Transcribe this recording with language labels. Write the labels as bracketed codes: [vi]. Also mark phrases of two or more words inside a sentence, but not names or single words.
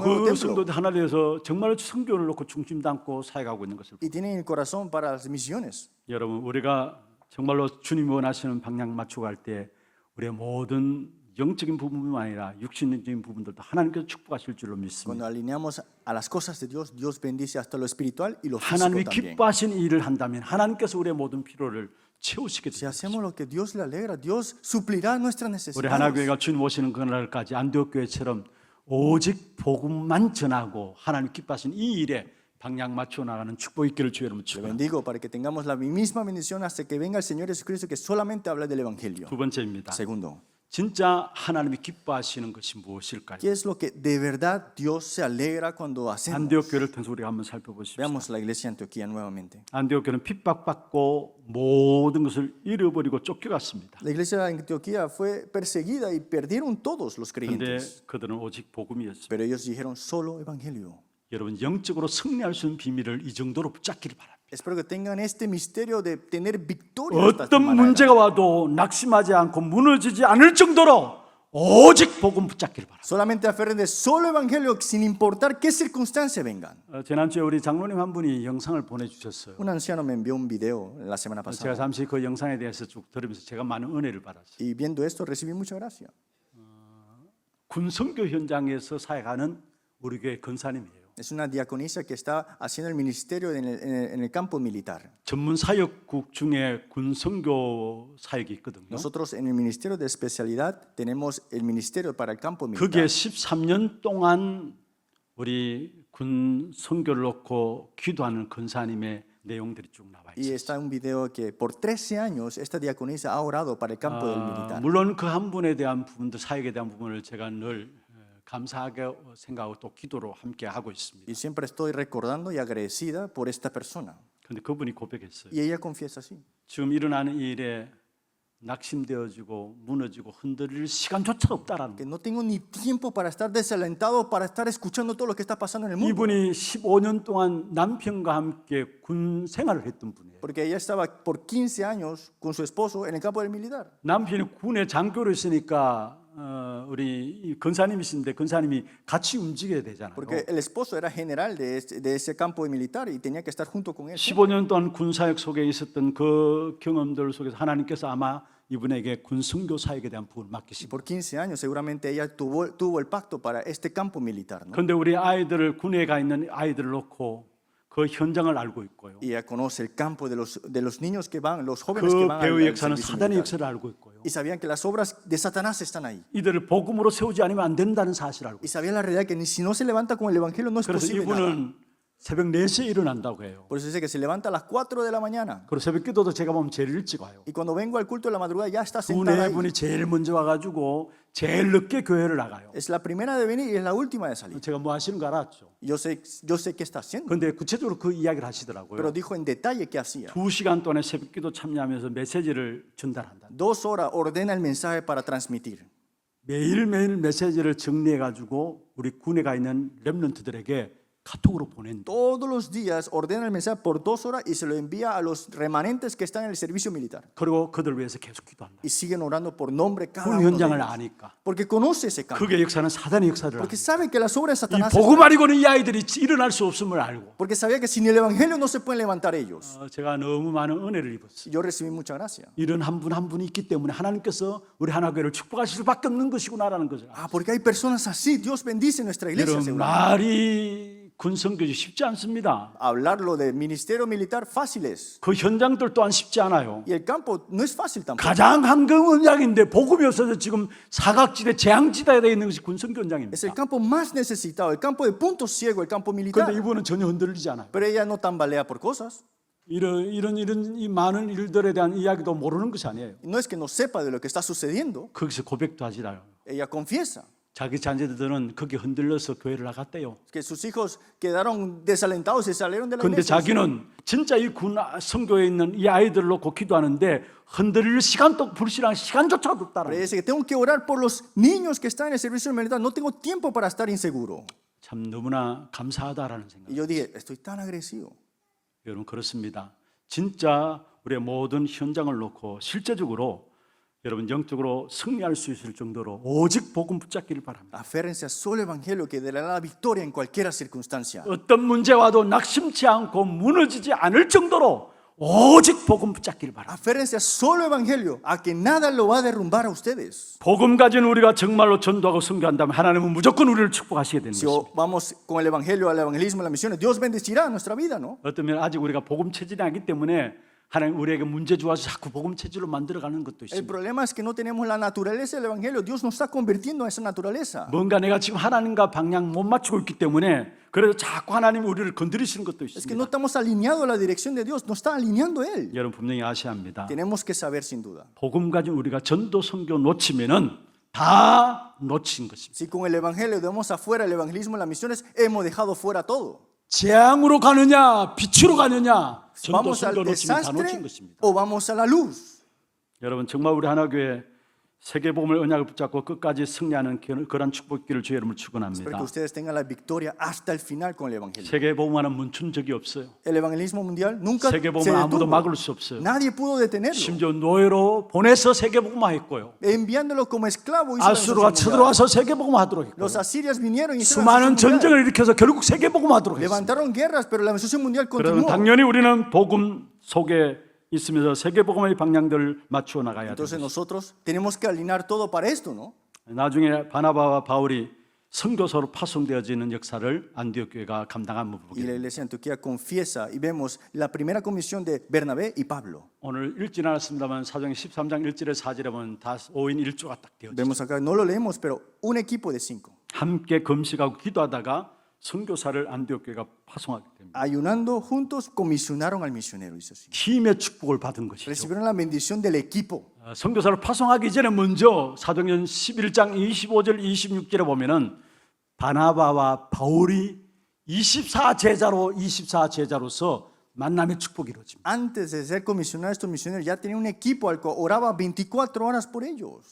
[es] nuevo [ko] 그 [es] templo [ko] 성도들 하나 되어서 정말 성교를 놓고 중심 담고 사역하고 있는 것을 [es] y tienen el corazón para las misiones. [ko] 여러분 우리가 정말로 주님이 원하시는 방향 맞추고 갈 때 우리의 모든 영적인 부분뿐만 아니라 육신적인 부분들도 하나님께서 축복하실 줄로 믿습니다. [es] Cuando alineamos a las cosas de Dios, Dios bendice hasta lo espiritual y lo físico [ko] 하나님이 [es] también. [ko] 기뻐하신 일을 한다면 하나님께서 우리의 모든 필요를 채우시게 [es] Si [ko] 됩니다. [es] hacemos lo que Dios le alegra, Dios suplirá nuestras [ko] 우리 [es] necesidades. [ko] 하나교회가 주님 오시는 그날까지 안디옥 교회처럼 오직 복음만 전하고 하나님 기뻐하신 이 일에 방향 맞춰 나가는 축복 있기를 주의 이름으로 [es] Le [ko] 축원합니다. [es] bendigo para que tengamos la misma bendición hasta que venga el Señor Jesucristo que solamente habla del Evangelio. [ko] 두 번째입니다. [es] Segundo, [ko] 진짜 하나님이 기뻐하시는 것이 무엇일까요? [es] ¿qué es lo que de verdad Dios se alegra cuando hacemos? [ko] 안디옥 교회를 통해서 우리가 한번 살펴보십시오. [es] Veamos la iglesia de Antioquía nuevamente. [ko] 안디옥 교회는 핍박받고 모든 것을 잃어버리고 쫓겨갔습니다. [es] La iglesia de Antioquía fue perseguida y perdieron todos los [ko] 그런데 [es] creyentes. [ko] 그들은 오직 복음이었습니다. [es] Pero ellos dijeron solo Evangelio. [ko] 여러분 영적으로 승리할 수 있는 비밀을 이 정도로 붙잡기를 바랍니다. [es] Espero que tengan este misterio de tener victoria hasta esta [ko] 어떤 [es] manera. [ko] 문제가 와도 낙심하지 않고 무너지지 않을 정도로 오직 복음 붙잡기를 바랍니다. [es] Solamente aferren solo Evangelio sin importar qué circunstancia vengan. [ko] 지난주에 우리 장로님 한 분이 영상을 보내주셨어요. [es] Un anciano me envió un video la semana [ko] 제가 [es] pasada [ko] 잠시 그 영상에 대해서 쭉 들으면서 제가 많은 은혜를 받았어요. [es] y viendo esto recibí mucha gracia. [ko] 군선교 현장에서 사역하는 우리 교회 권사님이에요. [es] Es una diaconisa que está haciendo el ministerio en el campo militar. [ko] 전문 사역국 중에 군선교 사역이 있거든요. [es] Nosotros en el ministerio de especialidad tenemos el ministerio para el campo [ko] 그게 [es] militar. [ko] 13년 동안 우리 군 선교를 놓고 기도하는 권사님의 내용들이 쭉 나와 [es] Y [ko] 있어요. [es] está un video que por 13 años esta diaconisa ha orado para el campo del militar. [ko] 물론 그 한 분에 대한 부분들, 사역에 대한 부분을 제가 늘 감사하게 생각하고 또 기도로 함께 하고 있습니다. [es] Y siempre estoy recordando y agradecida por esta persona. [ko] 그런데 그분이 고백했어요. [es] Y ella confiesa así. [ko] 지금 일어나는 이 일에 낙심되어지고 무너지고 흔들릴 시간조차 없다라는 [es] Que [ko] 거예요. [es] no tengo ni tiempo para estar desalentado, para estar escuchando todo lo que está pasando en el mundo. [ko] 이분이 15년 동안 남편과 함께 군 생활을 했던 분이에요. [es] Porque ella estaba por 15 años con su esposo en el campo del militar. [ko] 남편이 군에 장교로 있으니까 우리 이 권사님이신데 권사님이 같이 움직여야 되잖아요. [es] Porque el esposo era general de ese campo militar y tenía que estar junto con él. [ko] 15년 동안 군 사역 속에 있었던 그 경험들 속에서 하나님께서 아마 이분에게 군 선교 사역에 대한 부분을 맡기신 거예요. [es] Por 15 años seguramente ella tuvo el pacto para este campo militar, ¿no? [ko] 그런데 우리 아이들을 군에 가 있는 아이들을 놓고 그 현장을 알고 있고요. [es] Y ella conoce el campo de los niños que van, los jóvenes que [ko] 그 [es] van [ko] 배우의 [es] al [ko] 역사는 [es] servicio [ko] 사단의 [es] militar. [ko] 역사를 알고 있고요. [es] Y sabían que las obras de Satanás están ahí. [ko] 이들을 복음으로 세우지 않으면 안 된다는 사실을 알고 [es] Y sabían la realidad que si no se levanta con el evangelio no es [ko] 그래서 [es] posible nada. [ko] 이분은 새벽 4시에 일어난다고 해요. [es] Por eso dice que se levanta a las 4 de la mañana. [ko] 그리고 새벽 기도도 제가 보면 제일 일찍 와요. [es] Y cuando vengo al culto de la madrugada ya está [ko] 두 [es] sentada [ko] 네 [es] ahí. [ko] 분이 제일 먼저 와가지고 제일 늦게 교회를 나가요. [es] Es la primera de venir y es la última de salir. [ko] 제가 뭐 하시는 거 알았죠. [es] Yo sé qué está haciendo. [ko] 그런데 구체적으로 그 이야기를 [es] Pero [ko] 하시더라고요. [es] dijo en detalle qué hacía. [ko] 2시간 동안에 새벽 기도 참여하면서 메시지를 전달한다. [es] 2 horas ordena el mensaje para transmitir. [ko] 매일매일 메시지를 정리해가지고 우리 군에 가 있는 렘넌트들에게 카톡으로 보낸다. [es] Todos los días ordena el mensaje por 2 horas y se lo envía a los remanentes que están en el servicio militar. [ko] 그리고 그들 위해서 계속 기도한다. [es] Y siguen orando por nombre cada [ko] 군 [es] uno de [ko] 현장을 [es] ellos. [ko] 아니까. [es] Porque conoce ese campo. [ko] 그게 역사는 사단의 역사를 [es] Porque [ko] 알고. [es] sabe que las obras de [ko] 이 [es] Satanás [ko] 복음 아니고는 이 아이들이 일어날 수 없음을 알고. [es] porque sabía que sin el evangelio no se pueden levantar ellos. [ko] 제가 너무 많은 은혜를 입었어요. [es] Y yo recibí mucha gracia. [ko] 이런 한 분 한 분이 있기 때문에 하나님께서 우리 하나교회를 축복하실 수밖에 없는 것이구나라는 것을. [es] Porque hay personas así. Dios bendice nuestra iglesia. [ko] 여러분 [es] seguramente. [ko] 말이 군 선교지 쉽지 않습니다. [es] Hablarlo de ministerio militar fácil es. [ko] 그 현장들 또한 쉽지 않아요. [es] Y el campo no es fácil tampoco. [ko] 가장 황금 현장인데 복음이 없어서 지금 사각지대 재앙지대에 되어 있는 것이 군 선교 현장입니다. [es] Es el campo más necesitado, el campo de punto ciego, el campo militar. [ko] 그런데 이분은 전혀 흔들리지 않아요. [es] Pero ella no tambalea por cosas. [ko] 이런 이 많은 일들에 대한 이야기도 모르는 것이 아니에요. [es] No es que no sepa de lo que está sucediendo. [ko] 거기서 고백도 하시나요. [es] Ella confiesa [ko] 자기 자녀들은 거기 흔들려서 교회를 나갔대요. [es] que sus hijos quedaron desalentados y salieron de la [ko] 그런데 [es] iglesia. [ko] 자기는 진짜 이 군 선교에 있는 이 아이들을 놓고 기도하는데 흔들릴 시간도 불실한 시간조차 [es] Pero [ko] 없다라는 [es] ella dice que tengo que orar por los niños que están en el servicio militar. No tengo tiempo para estar inseguro. [ko] 참 너무나 감사하다라는 생각. [es] Y yo dije, estoy tan agradecido. [ko] 여러분 그렇습니다. 진짜 우리의 모든 현장을 놓고 실제적으로 여러분 영적으로 승리할 수 있을 정도로 오직 복음 붙잡기를 바랍니다. [es] Aférrense a solo evangelio que dará la victoria en cualquier circunstancia. [ko] 어떤 문제 와도 낙심치 않고 무너지지 않을 정도로 오직 복음 붙잡기를 바랍니다. [es] Aférrense a solo evangelio, a que nada lo va a derrumbar a ustedes. [ko] 복음 가진 우리가 정말로 전도하고 선교한다면 하나님은 무조건 우리를 축복하시게 되는 [es] Si [ko] 것입니다. [es] vamos con el evangelio al evangelismo, a las misiones, Dios bendecirá nuestra vida, ¿no? [ko] 어쩌면 아직 우리가 복음 체질이 아니기 때문에 하나님 우리에게 문제 주어서 자꾸 복음 체질로 만들어가는 것도 [es] El [ko] 있습니다. [es] problema es que no tenemos la naturaleza del evangelio. Dios nos está convirtiendo a esa naturaleza. [ko] 뭔가 내가 지금 하나님과 방향 못 맞추고 있기 때문에 그래서 자꾸 하나님 우리를 건드리시는 것도 [es] Es que no [ko] 있습니다. [es] estamos alineados a la dirección de Dios, nos está alineando Él. [ko] 여러분 분명히 아셔야 합니다. [es] Tenemos que saber sin duda. [ko] 복음 가진 우리가 전도 선교 놓치면은 다 놓친 것입니다. [es] Si con el evangelio dejamos afuera el evangelismo y las misiones, hemos dejado fuera todo. [ko] 재앙으로 가느냐 빛으로 가느냐 전도 [es] ¿Vamos al [ko] 선교 놓치면 다 놓친 [es] desastre [ko] 것입니다. [es] o vamos a la luz? [ko] 여러분 정말 우리 하나교회 세계복음을 언약을 붙잡고 끝까지 승리하는 그런 축복기를 주의 이름을 [es] Espero [ko] 축원합니다. [es] que ustedes tengan la victoria hasta el final con el evangelio. [ko] 세계복음하는 멈춘 적이 없어요. [es] El evangelismo mundial nunca se [ko] 세계복음을 아무도 [es] detuvo. [ko] 막을 수 없어요. [es] Nadie pudo detenerlo. [ko] 심지어 노예로 보내서 세계복음화했고요. [es] Enviándolo como esclavo, hizo la [ko] 아수르가 [es] nación mundial. [ko] 쳐들어와서 세계복음화하도록 했고요. [es] Los asirios vinieron y hicieron la [ko] 수많은 [es] nación mundial. [ko] 전쟁을 일으켜서 결국 세계복음화하도록 했습니다. [es] Levantaron guerras, pero la nación mundial [ko] 그러면 [es] continuó. [ko] 당연히 우리는 복음 속에 있으면서 세계복음의 방향들을 맞추어 나가야 [es] Entonces [ko] 됩니다. [es] nosotros tenemos que alinear todo para esto, ¿no? [ko] 나중에 바나바와 바울이 선교사로 파송되어지는 역사를 안디옥 교회가 감당한 [es] Y [ko] 부분입니다. [es] la iglesia de Antioquía confiesa y vemos la primera comisión de Bernabé y Pablo. [ko] 오늘 읽진 않았습니다만 사도행 13장 1절에 4절에 보면 다 5인 1조가 딱 되어져 있어요. [es] Vemos acá, no lo leemos, pero un equipo de 5. [ko] 함께 금식하고 기도하다가 선교사를 안디옥 교회가 파송하게 됩니다. [es] Ayunando juntos comisionaron al misionero, dice así. [ko] 팀의 축복을 받은 것이죠. [es] Recibieron la bendición del equipo. [ko] 선교사를 파송하기 전에 먼저 사도행전 11장 25절 26절에 보면은 바나바와 바울이 24 제자로서 만남의 축복이 이루어집니다. [es] Antes de ser comisionados estos misioneros, ya tenían un equipo al cual oraba 24 horas por ellos.